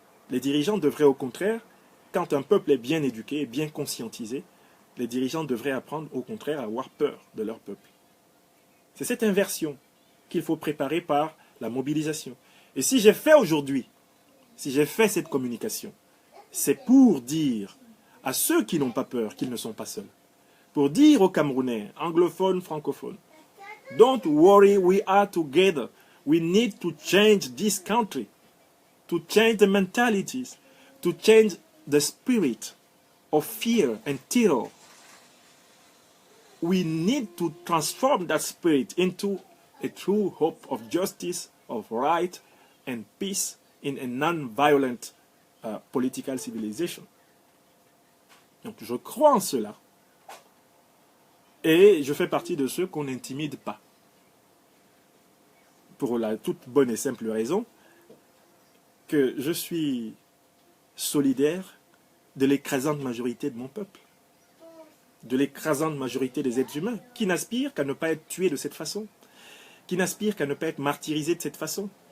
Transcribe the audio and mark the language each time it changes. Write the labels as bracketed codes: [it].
[fr] Les dirigeants devraient au contraire, quand un peuple est bien éduqué et bien conscientisé, les dirigeants devraient apprendre au contraire à avoir peur de leur peuple. C'est cette inversion qu'il faut préparer par la mobilisation. Et si j'ai fait aujourd'hui, si j'ai fait cette communication, c'est pour dire à ceux qui n'ont pas peur qu'ils ne sont pas seuls. Pour dire aux Camerounais, anglophones, francophones, [en] don't worry, we are together. We need to change this country, to change the mentalities, to change the spirit of fear and terror. We need to transform that spirit into a true hope of justice, of right and peace in a non-violent political civilization. [fr] Donc je crois en cela. Et je fais partie de ceux qu'on n'intimide pas. Pour la toute bonne et simple raison que je suis solidaire de l'écrasante majorité de mon peuple, de l'écrasante majorité des êtres humains, qui n'aspirent qu'à ne pas être tués de cette façon, qui n'aspirent qu'à ne pas être martyrisés de cette façon.